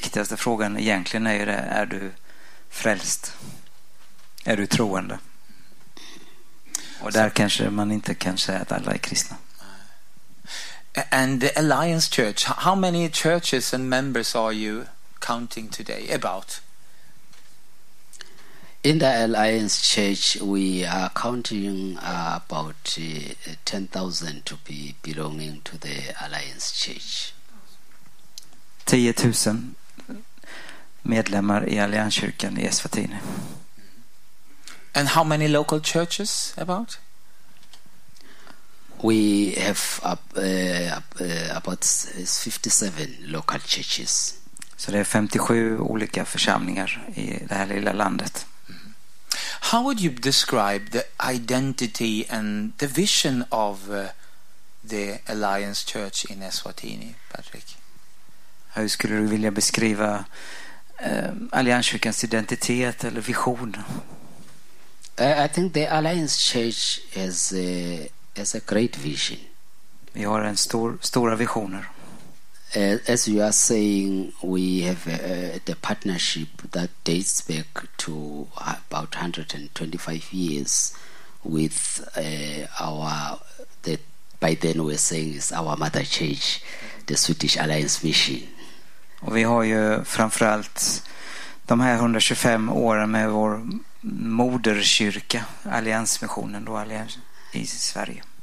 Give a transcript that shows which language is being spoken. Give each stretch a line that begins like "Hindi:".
Swedish: viktigaste frågan egentligen är ju det: är du frälst? Är du troende? Och där kanske man inte kan säga att alla är kristna.
English: And the Alliance Church, how many churches and members are you counting today about? In the Alliance Church, we are counting about 10,000 to be belonging to the Alliance Church.
Swedish: 10,000 medlemmar i Allianskyrkan i Eswatini.
English: And how many local churches about? We have about 57 local churches.
Swedish: Så det är 57 olika församlingar i det här lilla landet.
English: How would you describe the identity and the vision of the Alliance Church in Eswatini, Patrick?
Swedish: Hur skulle du vilja beskriva Allianskyrkans identitet eller vision?
English: I think the Alliance Church has a great vision.
Swedish: Vi har en stora visioner.
English: As you are saying, we have the partnership that dates back to about 125 years with our mother church, the Swedish Alliance Mission.
Swedish: Och vi har ju framförallt de här 125 åren med vår moderkyrka, Alliansmissionen då, Allians i Sverige.